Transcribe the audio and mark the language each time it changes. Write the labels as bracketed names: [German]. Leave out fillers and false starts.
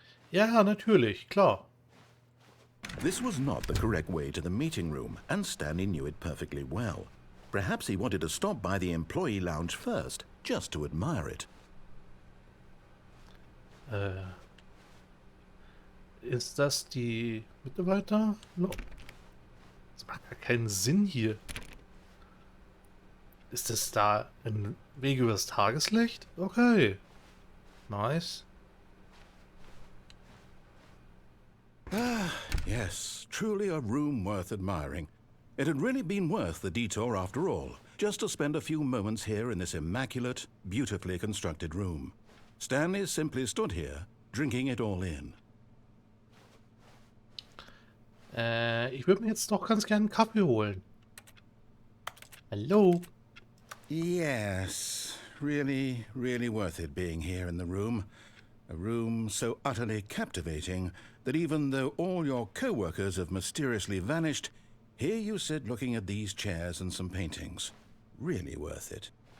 [German] Ja, natürlich, klar. [English] This was not the correct way to the meeting room, and Stanley knew it perfectly well. Perhaps he wanted to stop by the employee lounge first, just to admire it. [German] Ist das die Mitarbeiter? No. Das macht gar keinen Sinn hier. Ist das da ein Weg übers Tageslicht? [English] Okay. Nice. Yes, truly a room worth admiring. It had really been worth the detour after all, just to spend a few moments here in this immaculate, beautifully constructed room. Stanley simply stood here, drinking it all in. [German] Ich würde mir jetzt doch ganz gerne einen Kaffee holen. Hallo? [English] Yes, really, really worth it being here in the room. A room so utterly captivating that even though all your co-workers have mysteriously vanished, here you sit looking at these chairs and some paintings. Really worth it.